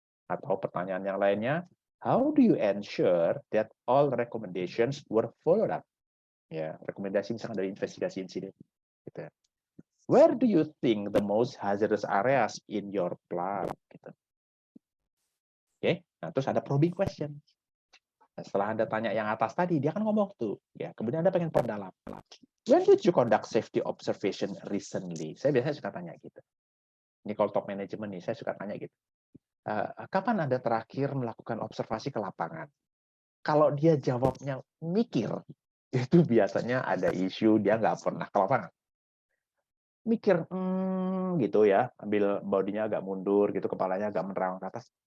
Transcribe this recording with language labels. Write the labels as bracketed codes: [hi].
[id] Atau pertanyaan yang lainnya, [en] how do you ensure that all recommendations were followed up? [id] Ya, rekomendasi misalkan dari investigasi insiden. [en] Gitu. Where do you think the most hazardous areas in your plant? [id] Gitu. Oke, nah terus ada probing question. Nah, setelah Anda tanya yang atas tadi, dia kan ngomong tuh, ya. Kemudian Anda pengen perdalam. [en] When did you conduct safety observation recently? [id] Saya biasanya suka tanya gitu. Ini kalau top management nih, saya suka tanya gitu. Kapan Anda terakhir melakukan observasi ke lapangan? Kalau dia jawabnya mikir, itu biasanya ada isu dia nggak pernah ke lapangan. Mikir, gitu ya, ambil bodinya agak mundur, gitu, kepalanya agak menerang ke atas.